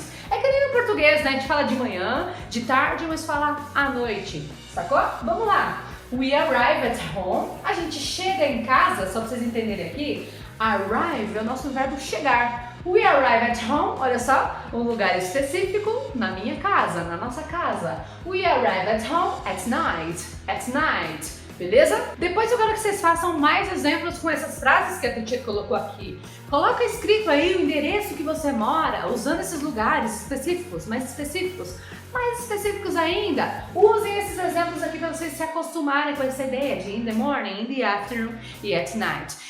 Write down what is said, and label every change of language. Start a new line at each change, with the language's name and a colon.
Portuguese: É que nem no português, né? A gente fala de manhã, de tarde, mas fala à noite. Sacou? Vamos lá.
English: We arrive at home.
Portuguese: A gente chega em casa, só pra vocês entenderem aqui. Arrive é o nosso verbo chegar.
English: We arrive at home,
Portuguese: olha só, um lugar específico na minha casa, na nossa casa.
English: We arrive at home at night, beleza?
Portuguese: Depois eu quero que vocês façam mais exemplos com essas frases que a teacher colocou aqui. Coloca escrito aí o endereço que você mora, usando esses lugares específicos, mais específicos ainda. Usem esses exemplos aqui para vocês se acostumarem com essa ideia de
English: in the morning, in the afternoon
Portuguese: e
English: at night.